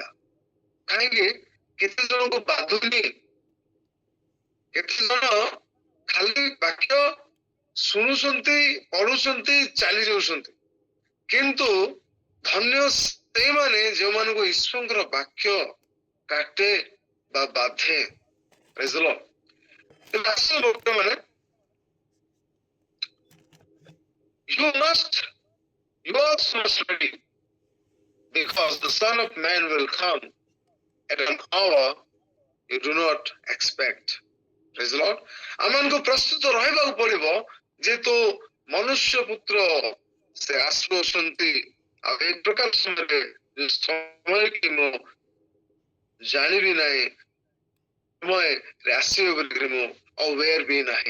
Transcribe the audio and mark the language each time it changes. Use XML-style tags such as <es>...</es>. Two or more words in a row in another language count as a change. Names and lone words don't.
<or>କାହିଁକି କେତେ ଜଣଙ୍କୁ ବାଧୁନି, କେତେ ଜଣ ଖାଲି ବାକ୍ୟ ଶୁଣୁଛନ୍ତି, ପଢୁଛନ୍ତି, ଚାଲି ଯାଉଛନ୍ତି। କିନ୍ତୁ ଧନ୍ୟ ସେଇମାନେ ଯେଉଁମାନଙ୍କୁ ଈଶ୍ୱରଙ୍କର ବାକ୍ୟ କାଟେ ବା ବାଧେ।</or> <en>Praise the Lord.</en> <or>ଲୋକମାନେ,</or> <en>yours must ready, because the Son of Man will come at an hour you do not expect. Praise the Lord.</en> <or>ଆମମାନଙ୍କୁ ପ୍ରସ୍ତୁତ ରହିବାକୁ ପଡିବ, ଯେହେତୁ ମନୁଷ୍ୟ ପୁତ୍ର ସେ ଆସୁଅଛନ୍ତି। ଆଉ ଏ ପ୍ରକାର ସମୟରେ ସମୟ କି ମୁଁ ଜାଣିବି ନାହିଁ, ସମୟରେ ଆସିବେ ବୋଲିକରି ମୁଁ ଅୱେର ବି ନାହିଁ।</or>